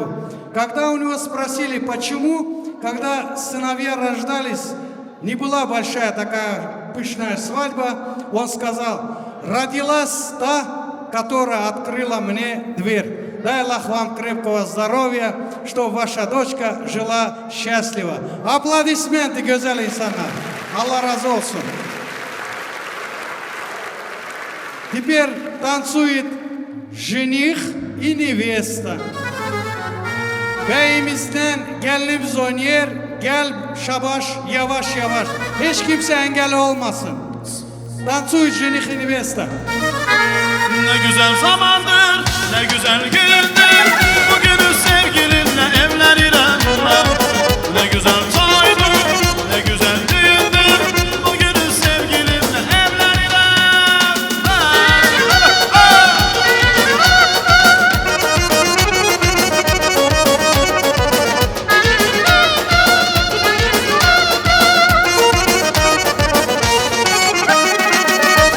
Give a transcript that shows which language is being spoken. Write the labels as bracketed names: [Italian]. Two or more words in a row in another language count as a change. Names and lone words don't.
[Russian] Когда у него спросили, почему, когда сыновья рождались, не была большая такая пышная свадьба, он сказал, родилась та, которая открыла мне дверь. Дай Аллах вам крепкого здоровья, чтобы ваша дочка жила счастливо. Аплодисменты, [Turkish] güzel insanlar. Allah razı olsun. [Russian] Теперь танцует жених и невеста. [Turkish] Beyimizden gelinimiz oynuyor. Gel şabaş yavaş yavaş. Hiç kimse engel olmasın. [Russian] Танцует жених и невеста. [Turkish] Ne güzel zamandır, ne güzel gündür. Bugünü sevgilimle evlenirim ben. Ne güzel toydur, ne güzel düğündür. Bugünü sevgilimle evlenirim ben.